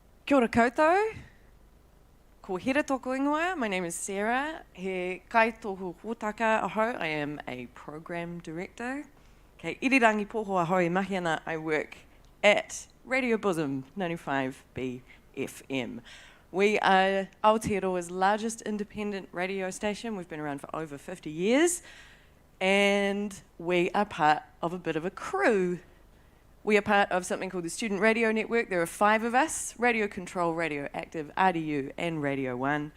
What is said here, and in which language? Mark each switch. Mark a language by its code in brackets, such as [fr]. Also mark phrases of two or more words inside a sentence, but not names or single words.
[mi] Kia ora koutou. Ko hira tōku ingoa. [en] My name is Sarah. [mi] He kai tohu hōtaka ahau. [en] I am a program director. [mi] Kei irirangi poho ahau e mahi ana. [en] I work at Radio Bosom 95B FM. We are Aotearoa's largest independent radio station. We've been around for over 50 years. And we are part of a bit of a crew. We are part of something called the Student Radio Network. There are 5 of us: Radio Control, Radio Active, RDU, and Radio 1.